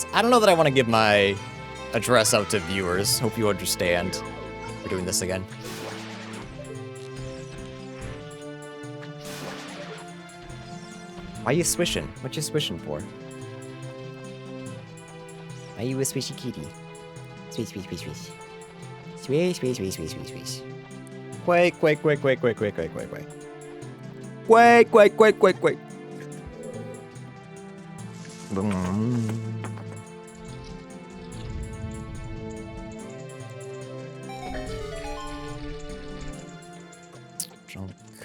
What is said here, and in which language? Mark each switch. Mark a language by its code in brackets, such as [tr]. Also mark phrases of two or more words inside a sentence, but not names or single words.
[en] I don't know that I want to give my address out to viewers. Hope you understand. We're doing this again. Why you swishing? What you swishing for? Are you a swishy kitty? Swish, swish, swish, swish. Swish, swish, swish, swish, swish, swish. Quake, quake, quake, quake, quake, quake, quake, quake, quake. Quake, quake, quake, quake, quake. Junk.